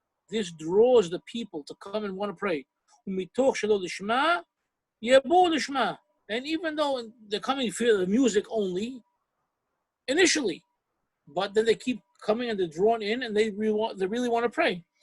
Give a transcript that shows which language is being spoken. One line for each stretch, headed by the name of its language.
English: This draws the people to come and want to pray.
Hebrew: ומתוך שלא לשמה, יבואו לשמה.
English: And even though they're coming for the music only, initially, but then they keep coming and they're drawn in and they really want to pray.